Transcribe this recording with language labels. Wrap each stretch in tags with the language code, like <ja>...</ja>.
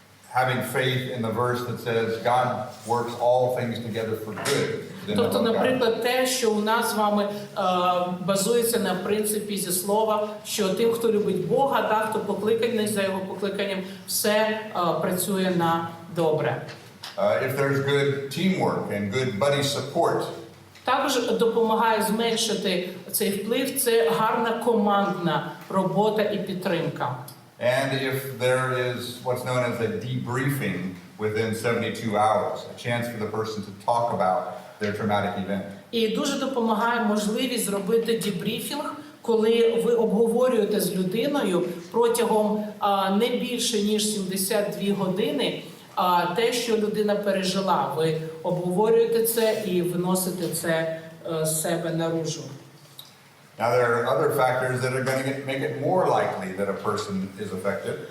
<en>having faith in the verse that says God works all things together for good.</en> <uk>Тобто, наприклад, те, що у нас з вами базується на принципі зі слова, що тим, хто любить Бога, та, хто покликаний за його покликанням, все працює на добре.</uk> <en>If there's good teamwork and good buddy support.</en> <uk>Також допомагає зменшити цей вплив, це гарна командна робота і підтримка.</uk> <en>And if there is what's known as a debriefing within 72 hours, a chance for the person to talk about their traumatic event.</en> <uk>І дуже допомагає можливість зробити дебріфінг, коли ви обговорюєте з людиною протягом не більше ніж 72 години те, що людина пережила. Ви обговорюєте це і виносите це з себе наружу.</uk> <en>Now there are other factors that are going to make it more likely that a person is affected.</en>